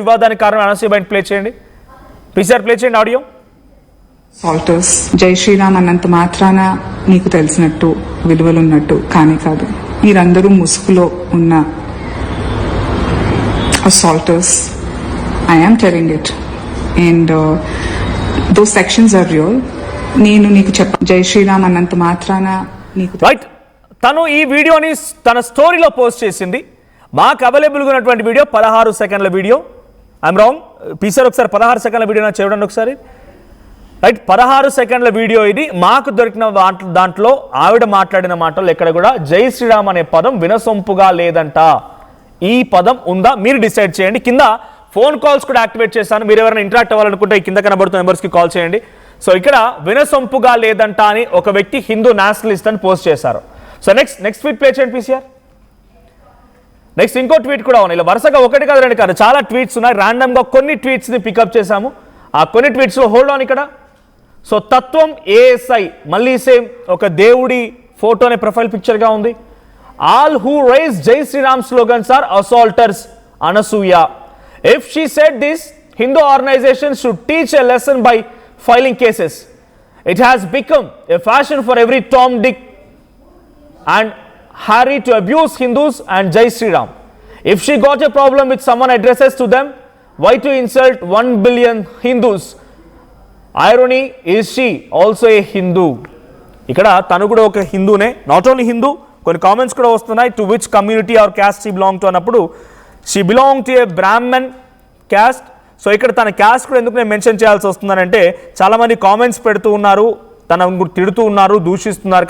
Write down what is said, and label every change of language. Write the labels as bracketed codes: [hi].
[te] వివాదానికి కారణం అనసూయ బయట ప్లే చేయండి. పీసీఆర్ ప్లే చేయండి ఆడియో. సాల్టర్స్ జై శ్రీరామ్ అన్నంత మాత్రాన నీకు తెలిసినట్టు విలువలున్నట్టు కానీ కాదు. మీరందరూ ముసుగులో ఉన్న assaulters. [en] I am telling it and those sections are real. [te] నేను నీకు జై శ్రీరామ్ అన్నంత మాత్రాన నీకు రైట్. తను ఈ వీడియోని తన స్టోరీలో పోస్ట్ చేసింది. మాకు అవైలబుల్గా ఉన్నటువంటి వీడియో 16 సెకండ్ల వీడియో. [en] I'm wrong [te] పీసీఆర్, ఒకసారి 16 సెకండ్ల వీడియో నాకు చూడండి ఒకసారి. రైట్, 16 సెకండ్ల వీడియో ఇది. మాకు దొరికిన దాంట్లో ఆవిడ మాట్లాడిన మాటలు ఎక్కడ కూడా జై శ్రీరామ్ అనే పదం వినసొంపుగా లేదంట. ఈ పదం ఉందా మీరు డిసైడ్ చేయండి. కింద ఫోన్ కాల్స్ కూడా యాక్టివేట్ చేస్తాను. మీరు ఎవరైనా ఇంటరాక్ట్ అవ్వాలనుకుంటే కింద కనబడుతున్న నెంబర్స్కి కాల్ చేయండి. సో ఇక్కడ వినసొంపుగా లేదంట అని ఒక వ్యక్తి హిందూ నేషనలిస్ట్ అని పోస్ట్ చేశారు. సో నెక్స్ట్ ట్వీట్ ప్లే చేయండి పీసీఆర్. నెక్స్ట్ ఇంకో ట్వీట్ కూడా ఉన్నాయి. ఇలా వరుసగా ఒకటి కాదు రెండు కాదు చాలా ట్వీట్స్ ఉన్నాయి. ర్యాండమ్గా కొన్ని ట్వీట్స్ని పికప్ చేశాము. ఆ కొన్ని ట్వీట్స్లో [en] hold on [te] ఇక్కడ. సో తత్వం ఏఎస్ఐ మళ్ళీ సేమ్ ఒక దేవుడి ఫోటోనే ప్రొఫైల్ పిక్చర్గా ఉంది. [en] All who raise Jai Sriram slogans are assaulters Anasuya. If she said this, Hindu organizations should teach a lesson by filing cases. It has become a fashion for every Tom, Dick and Harry to abuse Hindus and Jai Sri Ram. If she got a problem with someone addresses to them, why to insult 1 billion Hindus? Irony, is she also a Hindu? [te] ఇక్కడ తను కూడా ఒక హిందూనే. [en] not only Hindu, [te] కొన్ని comments కూడా వస్తున్నాయి. [en] to which community or caste she belong to [te] అన్నప్పుడు [en] She belong to a Brahmin caste. [te] So ఇక్కడ తన క్యాస్ట్ కూడా ఎందుకు నేను మెన్షన్ చేయాల్సి వస్తుందనంటే చాలామంది కామెంట్స్ పెడుతూ ఉన్నారు, తనను తిడుతూ ఉన్నారు, దూషిస్తున్నారు.